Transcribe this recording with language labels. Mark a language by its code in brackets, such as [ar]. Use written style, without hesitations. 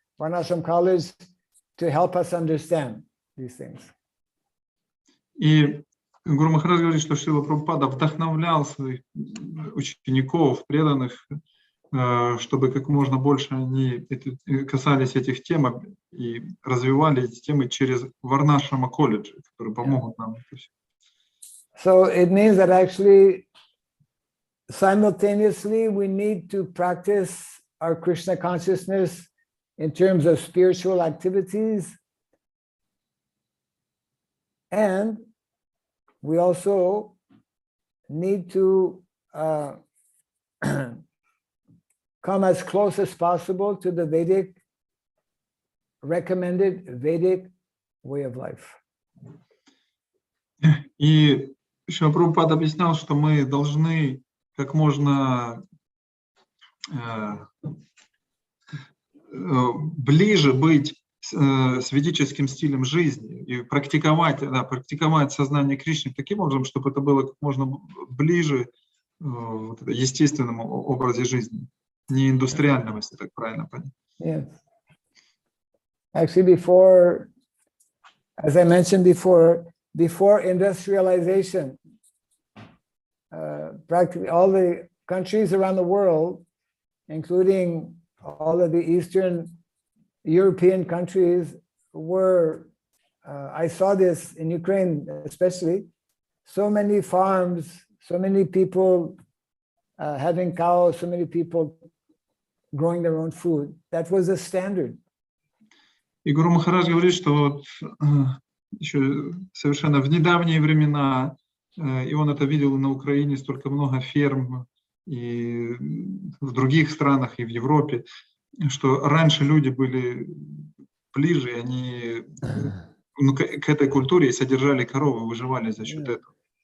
[en] Varnashram College to help us understand these things. [ru] И Гуру Махарадж говорит, что Шрила Прабхупада вдохновлял своих учеников, преданных, чтобы как можно больше они касались этих тем и развивали эти темы через Варнашрама колледжи, которые помогут нам. [en] So it means that actually simultaneously we need to practice our Krishna consciousness in terms of spiritual activities, and we also need to come as close as possible to the recommended Vedic way of life. [ru] И Шрила Прабхупада объяснял, что мы должны как можно ближе быть с ведическим стилем жизни и практиковать сознание Кришны таким образом, чтобы это было как можно ближе естественному образе жизни, не индустриальному, если так правильно понять. [en] Yes. Actually, as I mentioned before industrialization, practically all the countries around the world, including all of the Eastern European countries, were, I saw this in Ukraine especially, so many farms, so many people having cows, so many people growing their own food. That was the standard. [ru] И Гуру Махарадж говорит, что вот еще совершенно в недавние времена, и он это видел на Украине, столько много ферм, и в других странах, и в Европе, что раньше люди были ближе, и они к этой культуре содержали коровы, выживали за счет этого.